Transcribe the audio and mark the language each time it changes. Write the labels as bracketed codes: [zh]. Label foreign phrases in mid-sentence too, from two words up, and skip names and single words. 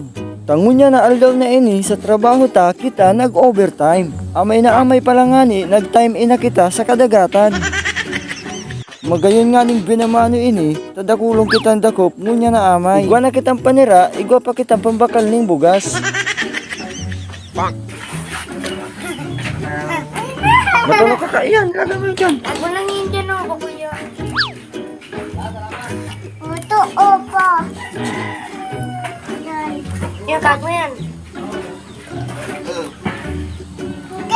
[bik] Tangunya na aldaw na ini sa trabaho ta kita nag-overtime. Amay na amay pala nga ni, nag-time ina kita sa kadagatan. Magayon nga ning binamano ini, tadakulong kitang dakop, ngunya na amay. Igwa na kitang panira, igwa pa kitang pambakal ning bugas. Matulog ka kaiyan, lagay dyan. [tl] Ako lang yun dyan ako, kuya. Ito, opo. Yan. Yung kago yan. Hindi.